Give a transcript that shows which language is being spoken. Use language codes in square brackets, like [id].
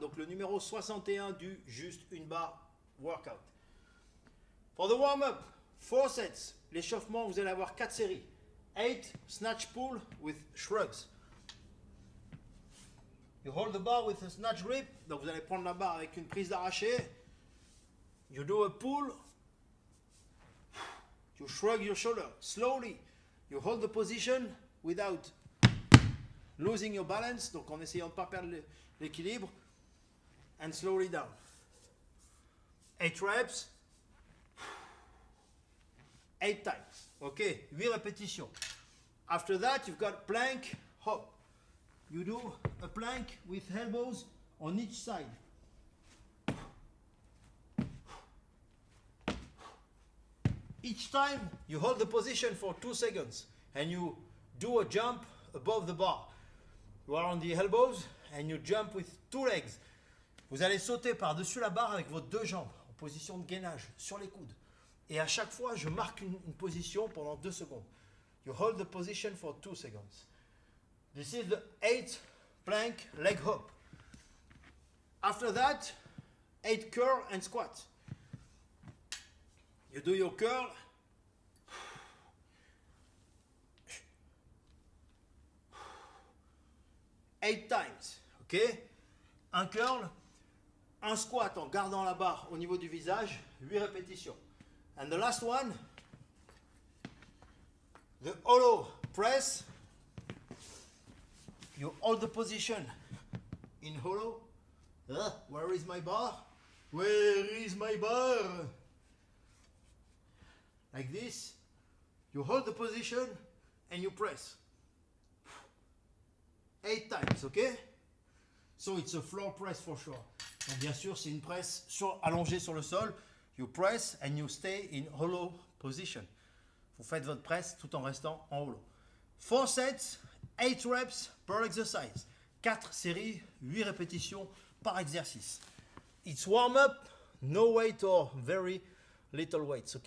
[fr] Donc le numéro 61 du Juste Une Barre workout. [en] For the warm-up, 4 sets. [fr] L'échauffement, vous allez avoir 4 séries. [en] 8 snatch pull with shrugs. You hold the bar with a snatch grip. [fr] Donc vous allez prendre la barre avec une prise d'arraché. [en] You do a pull. You shrug your shoulder slowly. You hold the position without losing your balance, [fr] donc en essayant de ne pas perdre l'équilibre, [en] and slowly down. 8 reps, 8 times. [fr] Ok, 8 répétitions. [en] After that, you've got plank, hop. You do a plank with elbows on each side. Each time, you hold the position for 2 seconds, and you do a jump above the bar. You are on the elbows and you jump with 2 legs. [fr] Vous allez sauter par-dessus la barre avec vos 2 jambes en position de gainage sur les coudes. Et à chaque fois, je marque une position pendant 2 secondes. [en] You hold the position for 2 seconds. This is the 8 plank leg hop. After that, 8 curl and squat. You do your curl. 8 times, ok? [fr] Un curl, un squat en gardant la barre au niveau du visage, 8 répétitions. [en] And the last one, the hollow press. You hold the position in hollow. Where is my bar? Where is my bar? Like this. You hold the position and you press. 8 times, ok? So it's a floor press for sure. [fr] Donc bien sûr, c'est une presse allongée sur le sol. [en] You press and you stay in hollow position. [fr] Vous faites votre presse tout en restant en hollow. [en] 4 sets, 8 reps per exercise. [fr] 4 séries, 8 répétitions par exercice. [en] It's warm up, no weight or very little weights, ok?